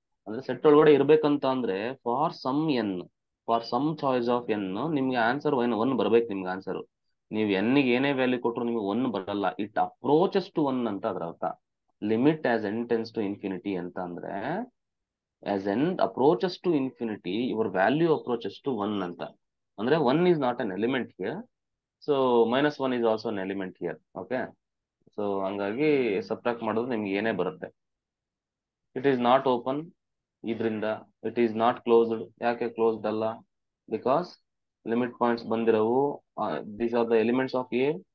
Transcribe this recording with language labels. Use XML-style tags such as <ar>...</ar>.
<kn>ಅಂದ್ರೆ ಸೆಟ್ ಒಳಗಡೆ ಇರ್ಬೇಕಂತ ಅಂದ್ರೆ for some choice of n ನಿಮ್ಗೆ ಆನ್ಸರ್ 1 ಬರ್ಬೇಕು. ನಿಮ್ಗೆ ಆನ್ಸರ್ ನೀವು n ಗೆ ಏನೇ ವ್ಯಾಲ್ಯೂ ಕೊಟ್ಟರು ನಿಮ್ಗೆ 1 ಬರಲ್ಲ.</kn> <en>it approaches to 1</en> <kn>ಅಂತ ಅದ್ರ ಅರ್ಥ.</kn> <en>Limit as n tends to infinity ಅಂತ ಅಂದ್ರೆ as n approaches to infinity your value approaches to 1 ಅಂತ ಅಂದ್ರೆ 1 is not an element here. So -1 is also an element here.</en> <kn>Okay, so ಹಂಗಾಗಿ subtract ಮಾಡೋದು ನಿಮ್ಗೆ ಏನೇ ಬರುತ್ತೆ.</kn> <en>It is not open, ಇದರಿಂದ it is not closed.</en> <kn>ಯಾಕೆ closed ಅಲ್ಲ?</kn> <en>Because limit points ಬಂದಿರವು these are the elements of A.</en>